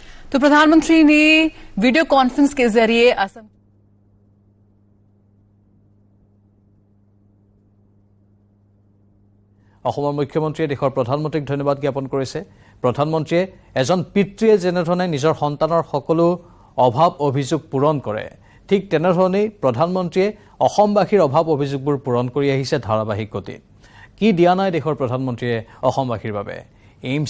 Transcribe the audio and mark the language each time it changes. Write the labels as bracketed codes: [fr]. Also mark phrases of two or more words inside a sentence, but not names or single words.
[hi] तो प्रधानमंत्री ने वीडियो कॉन्फ्रेंस के जरिए असम [as] অসমৰ মুখ্যমন্ত্ৰীয়ে দেশৰ প্ৰধানমন্ত্ৰীক ধন্যবাদ জ্ঞাপন কৰিছে প্ৰধানমন্ত্ৰীয়ে এজন পিতৃয়ে যেনেধৰণে নিজৰ সন্তানৰ সকলো অভাৱ অভিযোগ পূৰণ কৰে ঠিক তেনেধৰণেই প্ৰধানমন্ত্ৰীয়ে অসমবাসীৰ অভাৱ অভিযোগবোৰ পূৰণ কৰি আহিছে ধাৰাবাহিক গতিত কি দিয়া নাই দেশৰ প্ৰধানমন্ত্ৰীয়ে অসমবাসীৰ বাবে এইমছ